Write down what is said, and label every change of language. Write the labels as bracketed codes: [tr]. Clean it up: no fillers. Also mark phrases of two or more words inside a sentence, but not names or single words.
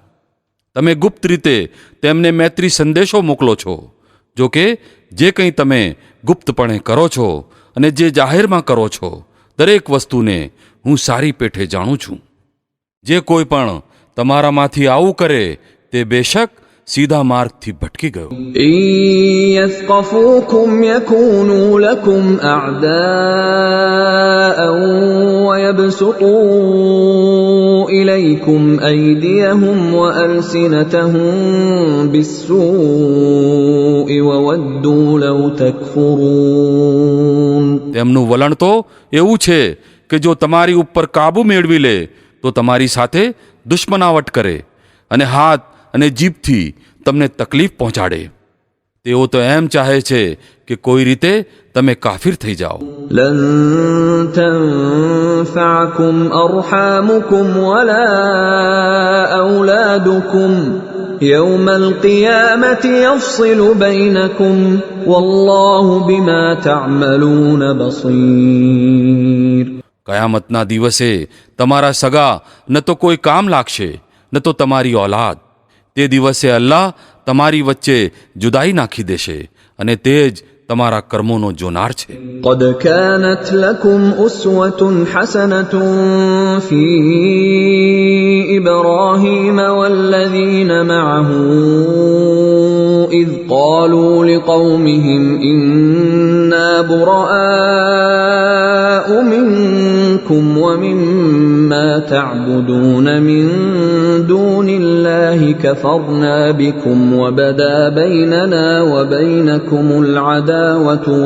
[gu] તમે ગુપ્ત રીતે તેમને મૈત્રી સંદેશો મોકલો છો. જો કે જે કંઈ તમે ગુપ્તપણે કરો છો અને જે જાહેરમાં કરો છો દરેક વસ્તુને હું સારી પેઠે જાણું છું. જે કોઈ પણ તમારામાંથી આવું કરે તે બેશક સીધા માર્ગથી ભટકી ગયો. [ar] يثقفوكم يكونوا لكم أعداء ويبسطوا إليكم أيديهم وألسنتهم بالسوء وودوا لو تكفرون. [gu] તેમનું વલણ તો એવું છે કે જો તમારી ઉપર કાબુ મેળવી લે તો તમારી સાથે દુશ્મનાવટ કરે અને હાથ અને જીભથી તમને તકલીફ પહોંચાડે. તેઓ તો એમ ચાહે છે કે કોઈ રીતે તમે કાફિર થઈ જાઓ. [ar] لن تنفعكم أرحامكم ولا أولادكم يوم القيامة يفصل بينكم والله بما تعملون بصير. [gu] કયામતના દિવસે તમારા સગા ન તો કોઈ કામ લાગશે ન તો તમારી ઓલાદ. તે દિવસે અલ્લાહ તમારી વચ્ચે જુદાઈ નાખી દેશે અને તે જ તમારા કર્મોનો જોનાર છે. [ar] قد كانت لكم أسوة حسنة في إبراهيم والذين معه إذ قالوا لقومهم إنا براء منكم ومما تعبدون من دون الله كفرنا بكم وبدا بيننا وبينكم العداوة